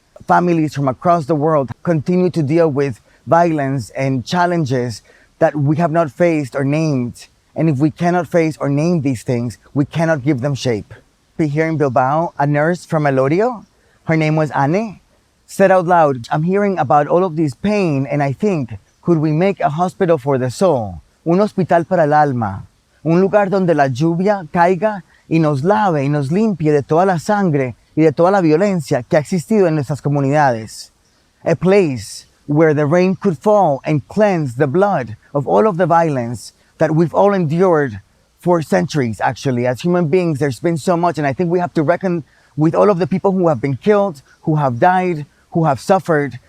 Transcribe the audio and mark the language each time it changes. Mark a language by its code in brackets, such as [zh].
[en] Families from across the world continue to deal with violence and challenges that we have not faced or named. And if we cannot face or name these things, we cannot give them shape. Here in Bilbao, a nurse from Elorio, her name was Anne, said out loud, I'm hearing about all of this pain and I think, could we make a hospital for the soul? [es] Un hospital para el alma. Un lugar donde la lluvia caiga y nos lave y nos limpie de toda la sangre y de toda la violencia que ha existido en nuestras comunidades. [en] A place where the rain could fall and cleanse the blood of all of the violence that we've all endured for centuries, actually. As human beings, there's been so much, and I think we have to reckon with all of the people who have been killed, who have died, who have suffered.